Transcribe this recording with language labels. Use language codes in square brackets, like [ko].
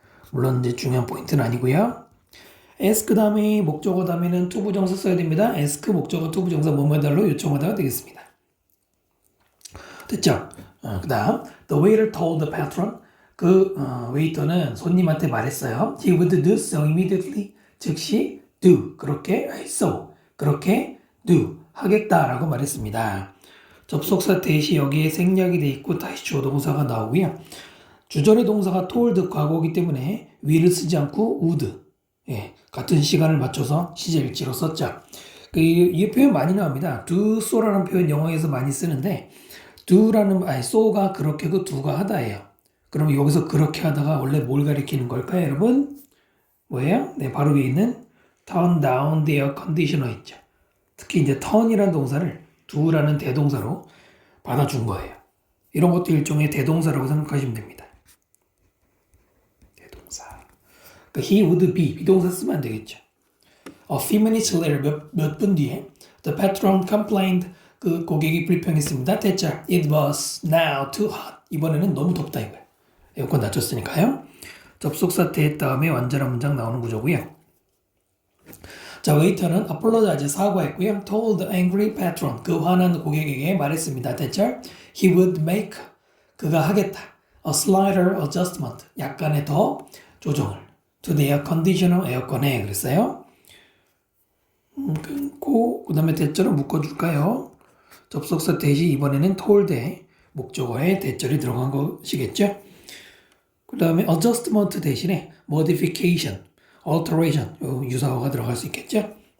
[ko] 물론 이제 중요한 포인트는 아니고요. ask 다음에 목적어 다음에는 to 부정사 써야 됩니다. ask 목적어 to 부정사 뭐뭐달로 요청하다가 되겠습니다. 됐죠? 그 다음 [en] the waiter told the patron, [ko] 웨이터는 손님한테 말했어요. [en] He would do so immediately, [ko] 즉시 [en] do, [ko] 그렇게, [en] so, 그렇게 do, [ko] 하겠다라고 말했습니다. 접속사 대시 여기에 생략이 돼 있고 다시 주어 동사가 나오고요. 주절의 동사가 told 과거이기 때문에 will을 쓰지 않고 would, 같은 시간을 맞춰서 시제일지로 썼죠. 이 표현 많이 나옵니다. do so라는 표현 영어에서 많이 쓰는데 so가 그렇게 그 do가 하다예요. 그럼 여기서 그렇게 하다가 원래 뭘 가리키는 걸까요, 여러분? 뭐예요? 네, 바로 위에 있는 [en] turn down the air conditioner [ko] 있죠. 특히 이제 turn이라는 동사를 do라는 대동사로 받아준 거예요. 이런 것도 일종의 대동사라고 생각하시면 됩니다. 대동사. [en] he would be, [ko] 비동사 쓰면 안 되겠죠. [en] A few minutes later, [ko] 몇 분 뒤에 [en] the patron complained, [ko] 그 고객이 불평했습니다. [en] 대자, it was now too hot. [ko] 이번에는 너무 덥다 이거예요. 에어컨 낮췄으니까요. 접속사 대 다음에 완전한 문장 나오는 구조고요. 자, 웨이터는 apologize, 사과했고요. [en] told the angry patron, [ko] 그 화난 고객에게 말했습니다. 대절, [en] he would make, [ko] 그가 하겠다. [en] a slighter adjustment, [ko] 약간의 더 조정을. [en] to the air conditioner, [ko] 에어컨에 그랬어요. 끊고 그 다음에 대절을 묶어줄까요? 접속사 대시 이번에는 told에 목적어에 대절이 들어간 것이겠죠. 그 다음에 adjustment 대신에 modification, alteration, 유사어가 들어갈 수 있겠죠.